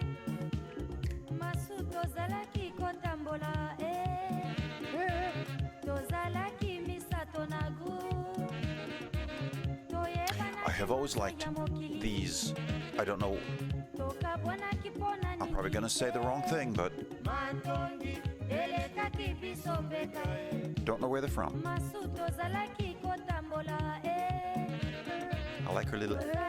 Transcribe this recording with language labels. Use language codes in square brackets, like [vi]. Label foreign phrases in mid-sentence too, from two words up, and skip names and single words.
[ln] Massu tozalaki kotambola tozalaki misato nagu. [en] I have always liked these. I don't know. I'm probably going to say the wrong thing, but don't know where they're from. I like her little.